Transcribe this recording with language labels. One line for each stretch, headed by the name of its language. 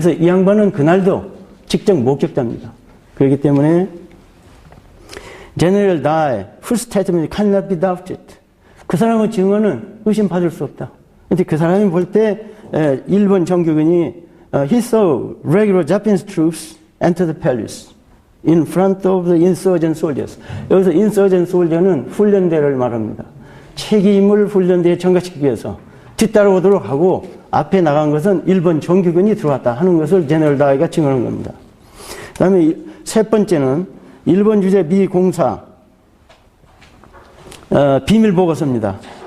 Korean: 그래서 이 양반은 그날도 직접 목격자입니다. 그렇기 때문에
English: General Dye, whose statement cannot be doubted.
Korean: 그 사람의 증언은 의심받을 수 없다. 근데 그 사람이 볼 때 일본 정규군이
English: he saw regular Japanese troops enter the palace in front of the insurgent soldiers.
Korean: 여기서
English: insurgent soldier
Korean: 는 훈련대를 말합니다. 책임을 훈련대에 전가시키기 위해서 뒤따라오도록 하고 앞에 나간 것은 일본 정규군이 들어왔다 하는 것을 제너럴 다이가 증언한 겁니다. 그 다음에 세 번째는 일본 주재 미 공사 비밀 보고서입니다.